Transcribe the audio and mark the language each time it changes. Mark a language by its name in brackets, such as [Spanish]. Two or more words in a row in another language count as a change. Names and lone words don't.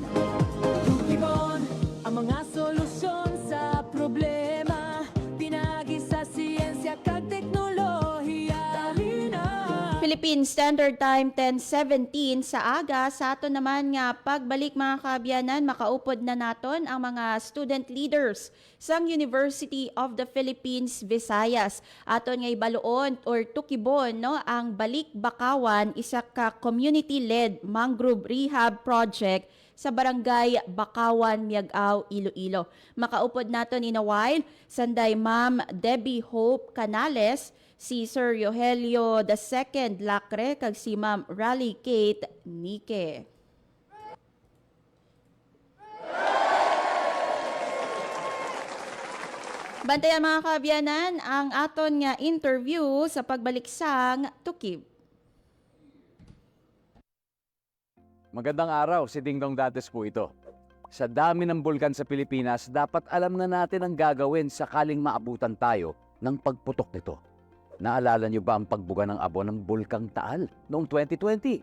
[Hiligaynon] Tukibon ang mga solusyon sa problema, pinagi sa siyensya kag teknolohiya. Philippine Standard Time 10:17 sa aga. Sa aton naman nga pagbalik mga kaabyanan, makaupod na naton ang mga [English] student leaders [Hiligaynon] sang University of the Philippines Visayas. Aton nga ibaluon or tukibon no ang Balik Bakawan, isa ka [English] community-led mangrove rehab project [Hiligaynon] sa barangay Bakawan, Miagao, Iloilo. Makaupod naton [English] in a while [Hiligaynon] sanday Ma'am Debbie Hope Canales, si Sir Rogelio II Lacre, kag si Ma'am Rally Kate Nike. Bantayan mga kaabyanan ang aton nga interview sa pagbalik sang Tukib. [Filipino] Magandang araw, si Dingdong Dates po ito. Sa dami ng bulkan sa Pilipinas, dapat alam na natin ang gagawin sakaling maabutan tayo ng pagputok nito. Naalala niyo ba ang pagbuga ng abo ng Bulkang Taal noong 2020?